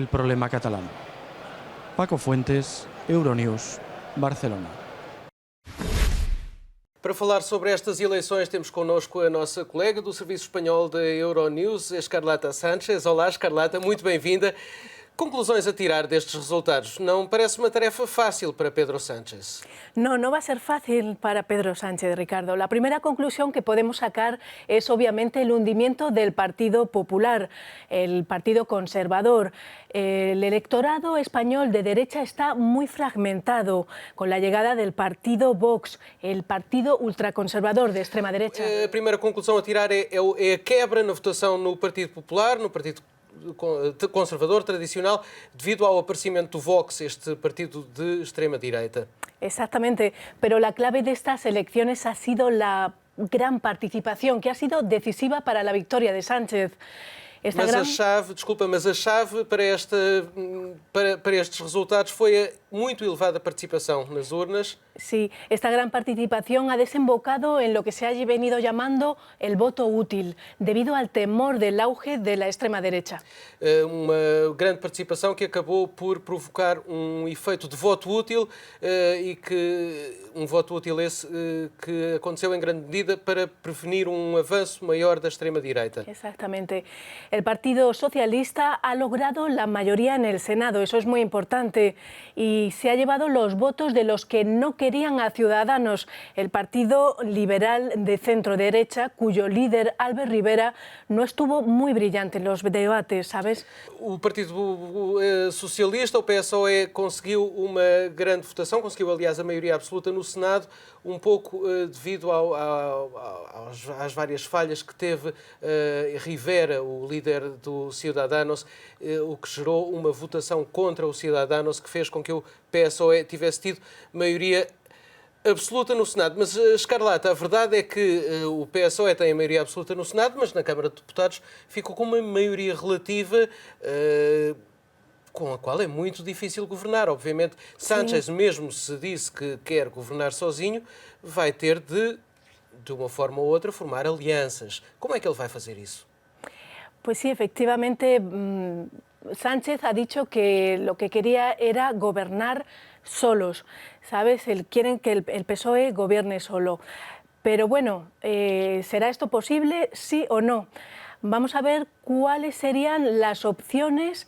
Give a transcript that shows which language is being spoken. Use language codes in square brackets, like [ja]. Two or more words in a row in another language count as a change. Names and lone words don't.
[pt] Paco Fuentes, Euronews, Barcelona. Para falar sobre estas eleições, temos connosco a nossa colega do Serviço Espanhol da Euronews, Escarlata Sánchez. Olá, Escarlata, muito bem-vinda. Conclusões a tirar destes resultados. Não parece uma tarefa fácil para Pedro Sánchez. [es] No va a ser fácil para Pedro Sánchez, Ricardo. La primera conclusión que podemos sacar es obviamente el hundimiento del Partido Popular, el Partido Conservador. El electorado español de derecha está muy fragmentado con la llegada del partido Vox, el partido ultraconservador de extrema derecha. [pt] A primeira conclusão a tirar é a quebra na votação no Partido Popular, no Partido Conservador tradicional, devido ao aparecimento do Vox, este partido de extrema-direita. [es] Exactamente, pero la clave de estas elecciones ha sido la gran participación, que ha sido decisiva para la victoria de Sánchez. [pt] Mas a chave para estes resultados foi a muito elevada participação nas urnas. [es] Sí, esta gran participación ha desembocado en lo que se ha venido llamando el voto útil, debido al temor del auge de la extrema derecha. [pt] Uma grande participação que acabou por provocar um efeito de voto útil um voto útil esse que aconteceu em grande medida para prevenir um avanço maior da extrema-direita. [es] Exactamente. El Partido Socialista ha logrado la mayoría en el Senado, eso es muy importante, y se ha llevado los votos de los que no querían a Ciudadanos, el Partido Liberal de centro-derecha, cuyo líder, Albert Rivera, no estuvo muy brillante en los debates, ¿sabes? [pt] O Partido Socialista, o PSOE, conseguiu uma grande votação, conseguiu, aliás, a maioria absoluta no Senado, um pouco devido às várias falhas que teve Rivera, o líder do Ciudadanos, o que gerou uma votação contra o Ciudadanos, que fez com que o PSOE tivesse tido maioria absoluta no Senado. Mas, Escarlata, a verdade é que o PSOE tem a maioria absoluta no Senado, mas na Câmara de Deputados ficou com uma maioria relativa com a qual é muito difícil governar. Obviamente, Sánchez, mesmo se disse que quer governar sozinho, vai ter de uma forma ou outra, formar alianças. Como é que ele vai fazer isso? [es] Pues sí, efectivamente, Sánchez ha dicho que lo que quería era gobernar solos, ¿sabes? Quieren que el PSOE gobierne solo. Pero bueno, ¿será esto posible, sí o no? Vamos a ver cuáles serían las opciones.